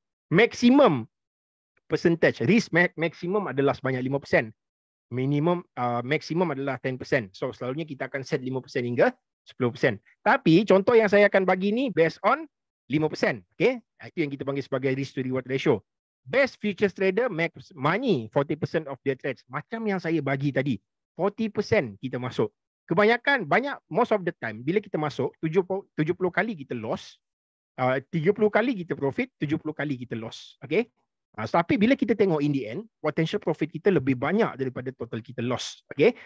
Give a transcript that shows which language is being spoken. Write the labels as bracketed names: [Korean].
[Malay] Maximum percentage risk maximum adalah sebanyak 5%. Minimum maximum adalah 10%. So selalunya kita akan set 5% hingga 10%. Tapi contoh yang saya akan bagi ni based on 5%. Okay? Itu yang kita panggil sebagai risk to reward ratio. [English] Best futures trader make money 40% of their trades. [Malay] Macam yang saya bagi tadi. 40% kita masuk. Kebanyakan, [English] most of the time [Malay] bila kita masuk 70 kali kita loss, 30 kali kita profit, 70 kali kita loss. Okay? Tapi bila kita tengok [English] in the end, [Malay] potential profit kita lebih banyak daripada total kita loss. Okay?